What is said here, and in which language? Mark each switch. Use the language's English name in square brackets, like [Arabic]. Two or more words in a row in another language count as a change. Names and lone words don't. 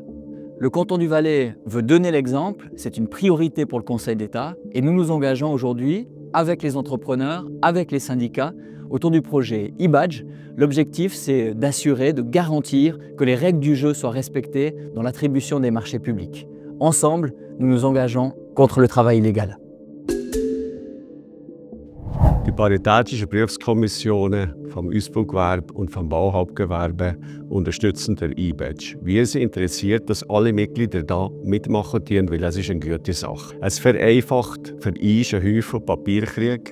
[French] Le canton du Valais veut donner l'exemple, c'est une priorité pour le Conseil d'État, et nous nous engageons aujourd'hui, avec les entrepreneurs, avec les syndicats, autour du projet e-badge. L'objectif, c'est d'assurer, de garantir que les règles du jeu soient respectées dans l'attribution des marchés publics. Ensemble, nous nous engageons contre le travail illégal. [German] Die Paritätischen Berufskommissionen vom Ausbaugewerbe und vom Bauhauptgewerbe unterstützen den e-Badge. Wir sind interessiert, dass alle Mitglieder da mitmachen, weil es ist eine gute Sache. Es vereinfacht für uns einen Haufen Papierkrieg.